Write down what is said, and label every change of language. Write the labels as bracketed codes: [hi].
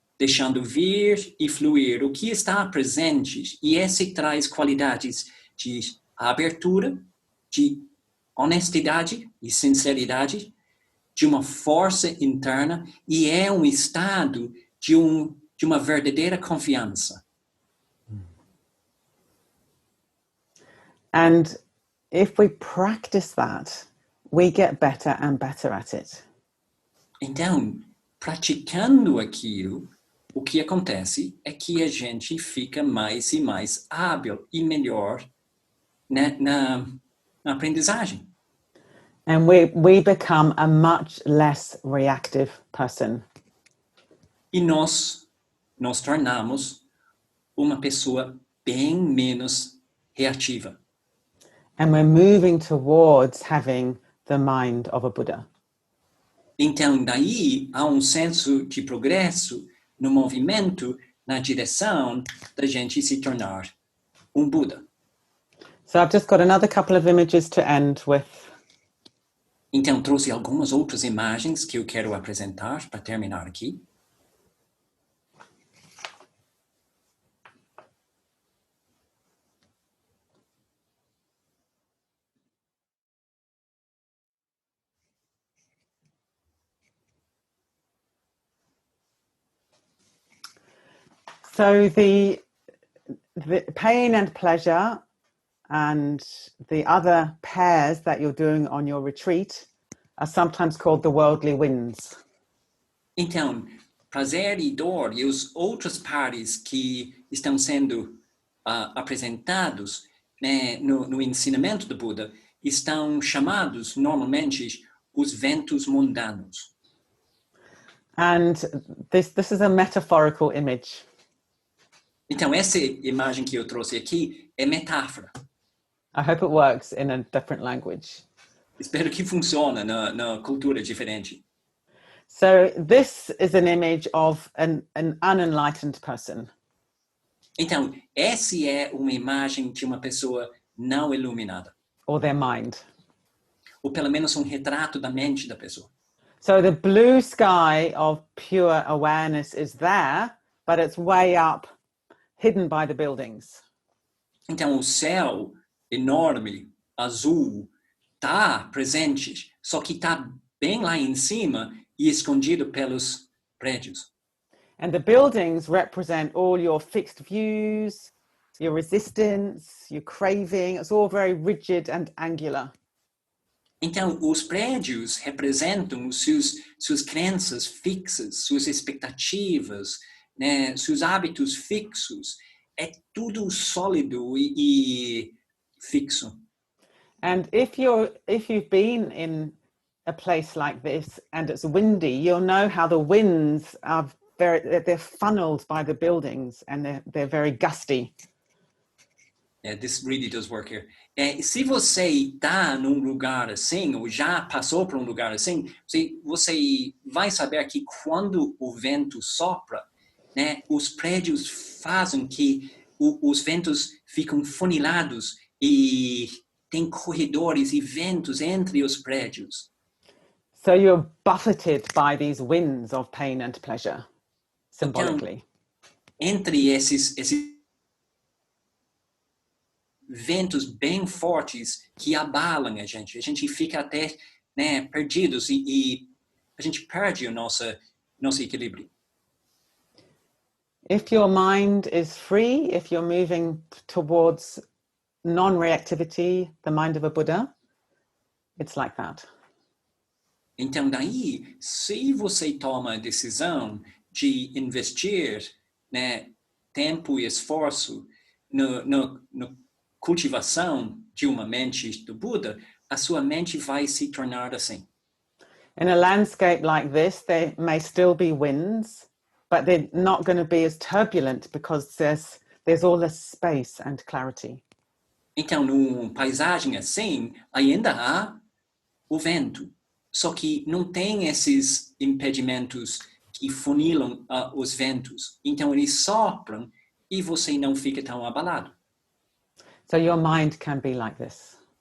[pt] deixando vir e fluir o que está presente, e esse traz qualidades de abertura, de honestidade e sinceridade, de uma força interna, e é um estado de uma verdadeira confiança. [en] And if we practice that, we get better and better at it. [pt] Então, praticando aquilo, o que acontece é que a gente fica mais e mais hábil e melhor na aprendizagem. [en] And we become a much less reactive person. [pt] E nós nos tornamos uma pessoa bem menos reativa. [en] And we're moving towards having the mind of a Buddha. [pt] Então, daí há um senso de progresso no movimento na direção da gente se tornar um Buda. [en] So I've just got another couple of images to end with. [pt] Então, trouxe algumas outras imagens que eu quero apresentar para terminar aqui. [en] So the pain and pleasure and the other pairs that you're doing on your retreat are sometimes called the worldly winds. [pt] Então, prazer e dor e os outros pares que estão sendo apresentados, né, no ensinamento do Buda estão chamados normalmente os ventos mundanos. [en] And this is a metaphorical image. [pt] Então, essa imagem que eu trouxe aqui é metáfora. [en] I hope it works in a different language. [pt] Espero que funcione na cultura diferente. [en] So this is an image of an unenlightened person. [pt] Então, essa é uma imagem de uma pessoa não iluminada. [en] Or their mind. [pt] Ou pelo menos um retrato da mente da pessoa. [en] So the blue sky of pure awareness is there, but it's way up, hidden by the buildings. [pt] Então, o céu enorme, azul, está presente, só que está bem lá em cima e escondido pelos prédios. [en] And the buildings represent all your fixed views, your resistance, your craving. It's all very rigid and angular. [pt] Então, os prédios representam suas crenças fixas, suas expectativas, né, seus hábitos fixos. É tudo sólido e fixo. [en] And if you've been in a place like this and it's windy, you'll know how the winds are they're funneled by the buildings and they're very gusty. Yeah, this really does work here. [pt] Se você está num lugar assim, ou já passou por um lugar assim, você vai saber que quando o vento sopra, né, os prédios fazem que os ventos ficam funilados e tem corredores e ventos entre os prédios. [en] So you're buffeted by these winds of pain and pleasure, symbolically. [pt] Então, entre esses ventos bem fortes que abalam a gente fica até, né, perdidos e a gente perde o nosso equilíbrio. [en] If your mind is free, if you're moving towards non-reactivity, the mind of a Buddha, it's like that. [pt] Então, daí, se você toma a decisão de investir, né, tempo e esforço no cultivação de uma mente do Buda, a sua mente vai se tornar assim. [en] In a landscape like this, there may still be winds, but they're not going to be as turbulent because there's all this space and clarity. [pt] Então, numa paisagem assim, ainda há o vento, só que não tem esses impedimentos que funilam os ventos. Então, eles sopram e você não fica tão abalado. [en] So your mind can be like this.